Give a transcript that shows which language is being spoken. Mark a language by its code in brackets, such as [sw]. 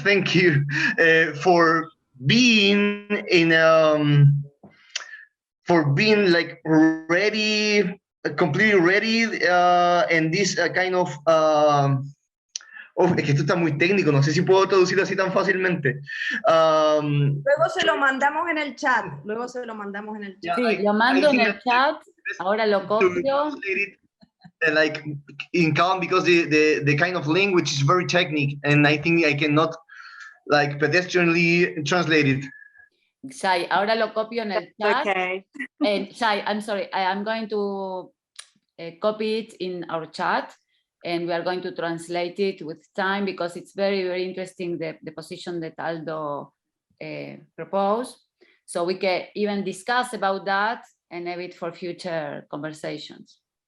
[en] Thank you for being in for being like ready, completely ready, and this kind of [es] es que esto está muy técnico, no sé si puedo traducir así tan fácilmente. Luego se lo mandamos en el chat. Luego se lo mandamos en el chat. Sí, lo mando en el chat, ahora lo copio. [en] Like in Calm, because the kind of language is very technical, and I think I cannot like pedestrianly translate it. [es] Shai, ahora lo copio en el chat. [en] Okay. Shai, I'm sorry, I'm going to copy it in our chat, and we are going to translate it with time, because it's very, very interesting, the position that Aldo proposed. So we can even discuss about that and have it for future conversations.